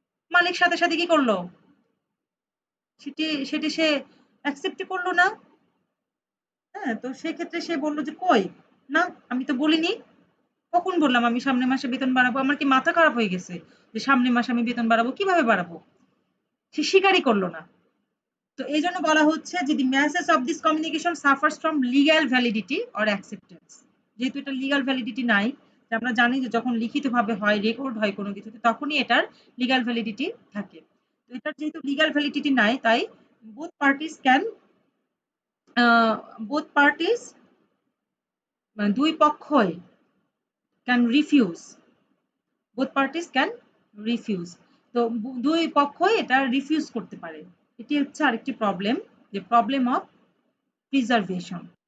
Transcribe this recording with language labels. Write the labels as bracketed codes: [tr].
[bn] মালিক সাথে সাথে কি করলো, সেটি সেটি সে অ্যাকসেপ্ট করলো না। হ্যাঁ, তো সেক্ষেত্রে সে বলল যে কই, না আমি তো বলিনি, কখন বললাম আমি সামনের মাসে বেতন বাড়াবো? আমার কি মাথা খারাপ হয়ে গেছে যে সামনের মাসে আমি বেতন বাড়াবো? কিভাবে বাড়াবো? সে স্বীকারই করলো না। তো এই জন্য বলা হচ্ছে যে [en] the message of this communication suffers from legal validity or acceptance। [bn] যেহেতু এটা লিগাল ভ্যালিডিটি নাই, যে আমরা জানি যে যখন লিখিতভাবে হয়, রেকর্ড হয় কোনো কিছুতে, তখনই এটার লিগাল ভ্যালিডিটি থাকে। তো এটার যেহেতু লিগাল ভ্যালিডিটি নাই, তাই [en] both parties can both parties [bn] মানে দুই পক্ষই [en] can refuse, both parties can refuse। [bn] তো দুই পক্ষই এটা রিফিউজ করতে পারে। এটি হচ্ছে আরেকটি প্রবলেম, যে প্রবলেম অফ preservation।